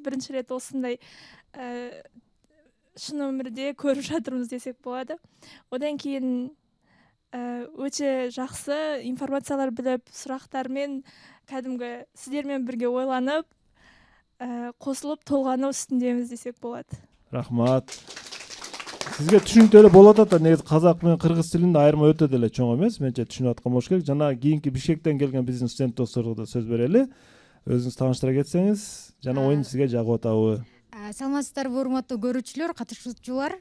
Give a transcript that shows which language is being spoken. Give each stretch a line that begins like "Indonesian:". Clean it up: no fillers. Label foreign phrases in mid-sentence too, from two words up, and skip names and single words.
Kazakh: Бірінші рет осындай шын өмірде көріп жатырмыз десек болады. Одан кейін өте жақсы информациялар біліп, сұрақтармен кәдімгі сіздермен бірге ойланып, қосылып толғану үстіндеміз десек болады. Рахмат.
Kyrgyz: Сизге түшүнүктүү эле болуп атат да, негизи казак менен кыргыз тилинде айырма өтө деле чоң эмес. Менче түшүнүп аткан болуш керек. Жана кийинки Бишкектен келген биздин студент досторго да сөз берели. Өзүңүз тааныштыра кетсеңиз, жана ойун сизге жагып атабы? Саламатсыздарбы, урматтуу көрүүчүлөр, катышуучулар.